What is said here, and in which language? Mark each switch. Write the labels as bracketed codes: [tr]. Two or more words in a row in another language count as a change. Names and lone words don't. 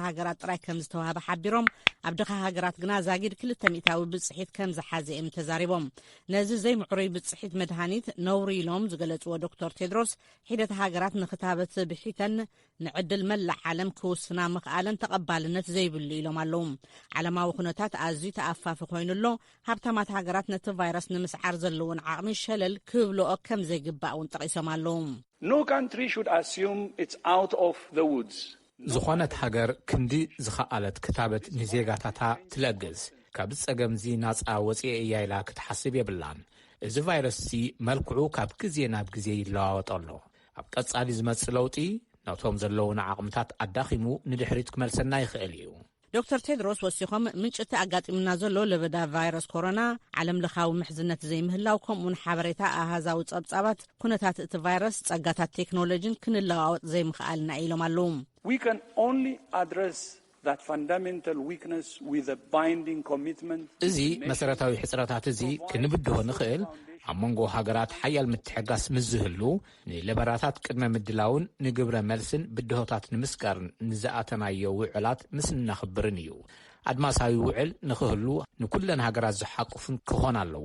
[ti] ሃገራት ጥራይ ከም ዝተዋህበ ሓቢሮም ኣብ ድኻ ሃገራት ግና ዛጊድ 200 ሚእታዊ ብጽሒት ከም ዝሓዘ እዮም ተዛሪቦም ነዚ ዘይምዕሩይ ብጽሒት መድሃኒት ነውሪ ኢሎም ዝገለጽዎ ዶክተር ቴድሮስ ሒደት ሃገራት ንክታበት ብሒተን ንዕድል መላእ ዓለም ክውስና ምኽኣለን ተቐባልነት ዘይብሉ ኢሎም ኣለዉ ዓለማዊ ኩነታት ኣዝዩ ተኣፋፊ ኮይኑሎ ሃብታማት ሃገራት ነቲ ቫይረስ ንምስዓር ዘለውን ዓቕሚ ሸለል ክብልኦ ከም ዘይግባእ እውን ጠቒሶም ኣለዉ [en] No country should assume it's out of the woods. [ti] ዝኾነት ሃገር ክንዲ ዝኸኣለት ክታበት ንዜጋታታ ትለግዝ ካብ ጸገምዚ ናጻ ወፂአ እያ ኢላ ክትሓስብ የብላን እዚ ቫይረስ እዚ መልክዑ ካብ ግዜ ናብ ግዜ ይለዋወጥ ኣሎ ኣብ ቀጻሊ ዝመጽእ ለውጢ ነቶም ዘለውን ዓቕምታት ኣዳኺሙ ንድሕሪት ክመልሰና ይኽእል እዩ ዶክተር ቴድሮስ ወሲኾም ምንጭቲ ኣጋጢምና ዘሎ ለበዳ ቫይረስ ኮሮና ዓለም ለኻዊ ምሕዝነት ዘይምህላው ከምኡን ሓበሬታ ኣሃዛዊ ጸብጻባት ኩነታት እቲ ቫይረስ ጸጋታት ቴክኖሎጂን ክንለዋወጥ ዘይምኽኣልና ኢሎም ኣለዉ [en] We can only address that fundamental weakness with a binding commitment. [ti] እዚ መሰረታዊ ሕጽረታት እዚ ክንብድሆ ንኽእል ኣብ መንጎ ሃገራት ሓያል ምትሕጋስ ምዝህሉ ንለበራታት ቅድመ ምድላውን ንግብረ መልስን ብድሆታት ንምስጋርን ንዝኣተናዮ ውዕላት ምስ እናኽብርን እዩ ኣድማሳዊ ውዕል ንክህሉ ንኩለን ሃገራት ዝሓቁፍን ክኾን ኣለዎ